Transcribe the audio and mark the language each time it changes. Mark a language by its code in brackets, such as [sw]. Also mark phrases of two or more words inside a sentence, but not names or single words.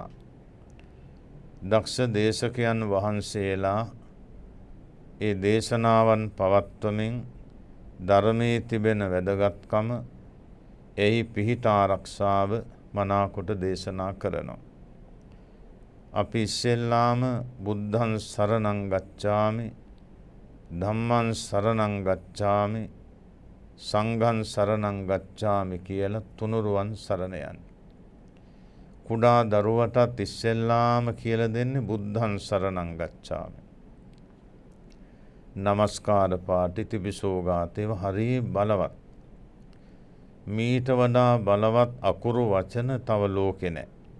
[si] දක්ෂ දේශකයන් වහන්සේලා ඒ දේශනාවන් පවත්වමින් ධර්මයේ තිබෙන වැදගත්කම, එහි පිහිට ආරක්ෂාව මනාකොට දේශනා කරනවා. අපි ඉස්සෙල්ලාම [pi] බුද්ධං සරණං ගච්ඡාමි, ධම්මං සරණං ගච්ඡාමි, [si] සංඝං සරණං ගච්ඡාමි කියලා තුනුරුවන් සරණ යන්නේ. කුඩා දරුවටත් ඉස්සෙල්ලාම කියලා දෙන්නේ [pi] බුද්ධං සරණං ගච්ඡාමි. [si] නමස්කාර පාඨ ඉතිපිසෝ ගාථේව හරි බලවත්. මීට වඩා බලවත් අකුරු වචන තව ලෝකේ නැහැ.